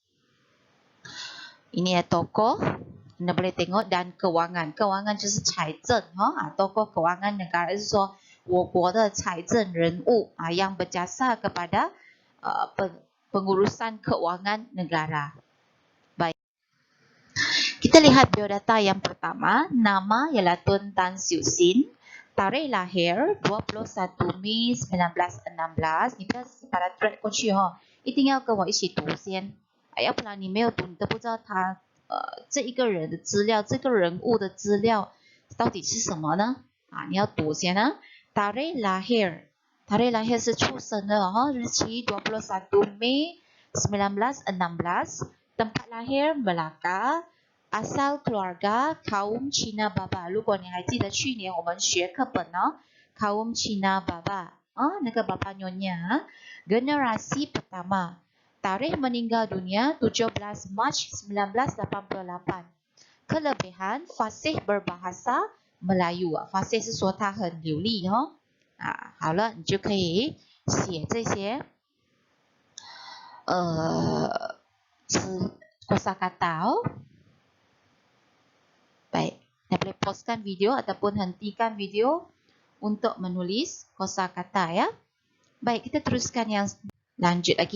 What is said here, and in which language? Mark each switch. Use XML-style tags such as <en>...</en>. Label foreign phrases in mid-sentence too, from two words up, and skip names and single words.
<ms>ini ya tokoh anda boleh tengok dan kewangan</ms> <zh>就是财政</zh> <ms>tokoh kewangan negara</ms> <zh>是说我国的财政人物</zh> <ms>yang berjasa kepada pengurusan keuangan negara. Baik. Kita lihat biodata yang pertama, nama ialah Tun Tan Siew Sin, tarikh lahir 21 Mei 1916.</ms> <zh>你不要把它 drag 过去一定要跟我一起读先。要不然你没有读，你都不知道他这一个人的资料，这个人物的资料到底是什么呢？你要读先</zh> <ms>tarikh lahir</ms> <zh>是出生的日期</zh> <ms>21 Mei 1916 tempat lahir Melaka asal keluarga kaum Cina Baba</ms> <zh>如果你还记得去年我们学课本</zh> <ms>kaum Cina Baba 那个 Baba Nyonya generasi pertama tarikh meninggal dunia 17 Mac 1988 kelebihan fasih berbahasa Melayu fasih</ms> <zh>是说他很流利好了你就可以写这些</zh> <ms>kosakata baik anda boleh pauskan video ataupun hentikan video untuk menulis kosakata ya Baik, kita teruskan yang lanjut lagi.</ms>